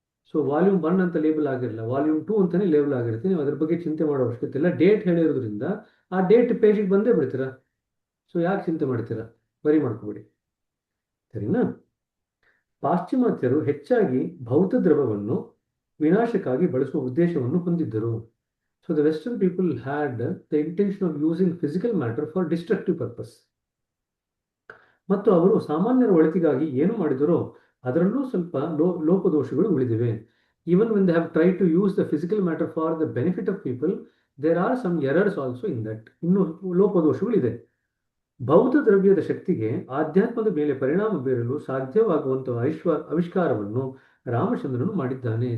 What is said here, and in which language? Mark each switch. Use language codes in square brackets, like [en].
[kn] So volume 1 ಅಂತ label ಆಗಿರಲ್ಲ, volume 2 ಅಂತಾನೆ ಲೇಬಲ್ ಆಗಿರುತ್ತೆ. ನೀವು ಅದ್ರ ಬಗ್ಗೆ ಚಿಂತೆ ಮಾಡೋ ಅವಶ್ಯಕತೆ ಇಲ್ಲ. ಡೇಟ್ ಹೇಳಿರೋದ್ರಿಂದ ಆ ಡೇಟ್ ಪೇಜಿಗೆ ಬಂದೇ ಬಿಡ್ತೀರಾ. ಸೊ ಯಾಕೆ ಚಿಂತೆ ಮಾಡ್ತೀರಾ? ಬರಿ ಮಾಡ್ಕೋಬೇಡಿ, ಸರಿನಾ? ಪಾಶ್ಚಿಮಾತ್ಯರು ಹೆಚ್ಚಾಗಿ ಭೌತ ದ್ರವವನ್ನು ವಿನಾಶಕ್ಕಾಗಿ ಬಳಸುವ ಉದ್ದೇಶವನ್ನು ಹೊಂದಿದ್ದರು. [en] So the Western people had the intention of using physical matter for destructive purpose. [kn] ಮತ್ತು ಅವರು ಸಾಮಾನ್ಯರ ಒಳಿತಿಗಾಗಿ ಏನು ಮಾಡಿದರೋ ಅದರಲ್ಲೂ ಸ್ವಲ್ಪ ಲೋಪದೋಷಗಳು ಉಳಿದಿವೆ. [en] Even when they have try to use the physical matter for the benefit of people, there are some errors also in that. [kn] ಇನ್ನು ಲೋಪದೋಷಗಳಿದೆ. ಭೌತ ದ್ರವ್ಯದ ಶಕ್ತಿಗೆ ಆಧ್ಯಾತ್ಮದ ಮೇಲೆ ಪರಿಣಾಮ ಬೀರಲು ಸಾಧ್ಯವಾಗುವಂತಹ ಆವಿಷ್ಕಾರವನ್ನು ರಾಮಚಂದ್ರನು ಮಾಡಿದ್ದಾನೆ.